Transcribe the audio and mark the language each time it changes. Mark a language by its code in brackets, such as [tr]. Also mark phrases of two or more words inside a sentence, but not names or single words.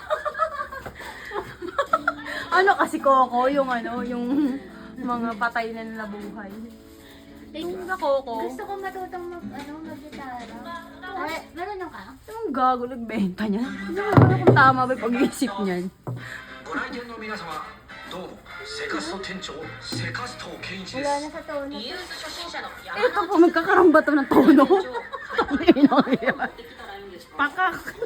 [tl] Ano kasi Coco, yung yung mga patay na nabuhay. Yung na Coco. Gusto ko matutong mag-gitara. Ay, marunong ka? Yung gago, nagbenta niya. Hindi mo alam kung tama ba yung pag-iisip niyan. [ja] ご来店の皆様どうもセカスト店長セカスト健一で [tl] Wala [ja] す [tl] na sa tono. [ja] リユース初心者の山 [tl] Ito po, magkakarambato ng tono. [ja] 田店長 [tl] Tangina yan. [ja] できたらいいんですか [tl] Pakak.